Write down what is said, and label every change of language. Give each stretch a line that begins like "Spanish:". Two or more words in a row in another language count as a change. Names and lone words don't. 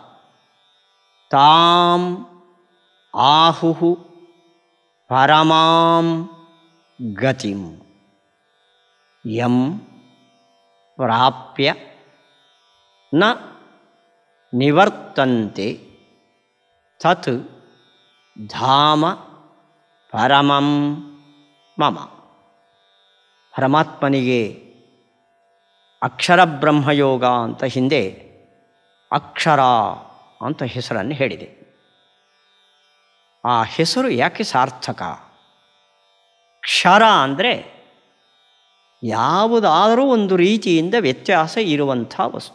Sanskrit: ತಾಂ ಆಹುಃ ಪರಮಾಂ ಗತಿಂ ಯಂ ಪ್ರಾಪ್ಯ ನ ನಿವರ್ತಂತೆ ತತ್ ಧಾಮ ಪರಮಂ ಮಮ.
Kannada: ಪರಮಾತ್ಮನಿಗೆ ಅಕ್ಷರ ಬ್ರಹ್ಮಯೋಗ ಅಂತ ಹಿಂದೆ ಅಕ್ಷರ ಅಂತ ಹೆಸರನ್ನು ಹೇಳಿದೆ. ಆ ಹೆಸರು ಯಾಕೆ ಸಾರ್ಥಕ? ಕ್ಷರ ಅಂದರೆ ಯಾವುದಾದರೂ ಒಂದು ರೀತಿಯಿಂದ ವ್ಯತ್ಯಾಸ ಇರುವಂಥ ವಸ್ತು.